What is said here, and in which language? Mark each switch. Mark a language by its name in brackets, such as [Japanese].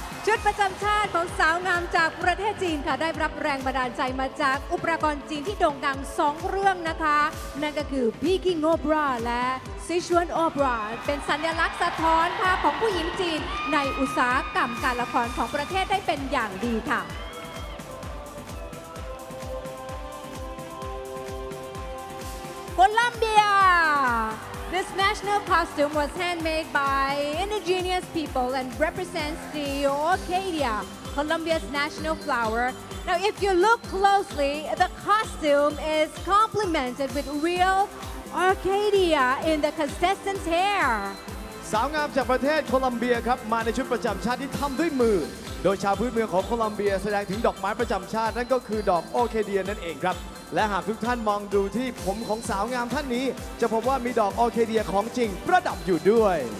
[Thai] ชุดประจำชาติของสาวงามจากประเทศจีนค่ะได้รับแรงบันดาลใจมาจากอุปกรณ์จีนที่โด่งดัง2 เรื่องนะคะนั่นก็คือ Peking Opera และ Sichuan Opera เป็นสัญลักษณ์สะท้อนภาพของผู้หญิงจีนในอุตสาหกรรมการละครของประเทศได้เป็นอย่างดีค่ะColombia. [English] This national costume was handmade by indigenous people and represents the orchidea, Colombia's national flower. Now, if you look closely, the costume is complemented with real orchidea in the contestants' hair. [Thai] สาวงามจากประเทศโคลัมเบียครับมาในชุดประจำชาติที่ทำด้วยมือโดยชาวพื้นเมืองของโคลัมเบียแสดงถึงดอกไม้ประจำชาตินั่นก็คือดอกออร์คิเดียนั่นเองครับและหากทุกท่านมองดูที่ผมของสาวงามท่านนี้จะพบว่ามีดอกออร์คิเดียของจริงประดับอยู่ด้วย